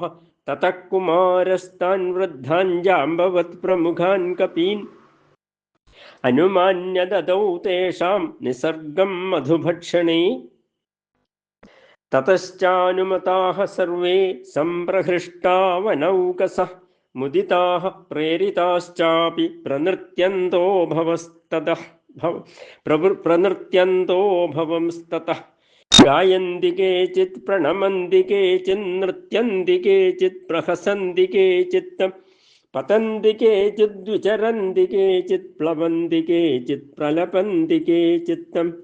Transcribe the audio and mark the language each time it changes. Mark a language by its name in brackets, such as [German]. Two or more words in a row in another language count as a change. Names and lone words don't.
[Sanskrit] തതഃ കുമാരസ്താൻ വൃദ്ധാൻ ജാംബവത് പ്രമുഖാൻ കപീൻ. അനുമാന്യ ദദൗ തേഷാം നിസർഗം മധുഭക്ഷണേ. തതശ്ചാനുമതാഃ സർവേ സംപ്രഹൃഷ്ടാ വനൗകസഃ. मुदिताः प्रेरिताश्चापि प्रनृत्यन्तो भवंस्ततः गायन्ति केचित् प्रणमन्ति केचित् नृत्यन्ति केचित् प्रहसन्ति केचित् पतन्ति केचित् विचरन्ति केचित् प्लवन्ति केचित् प्रलपन्ति केचित्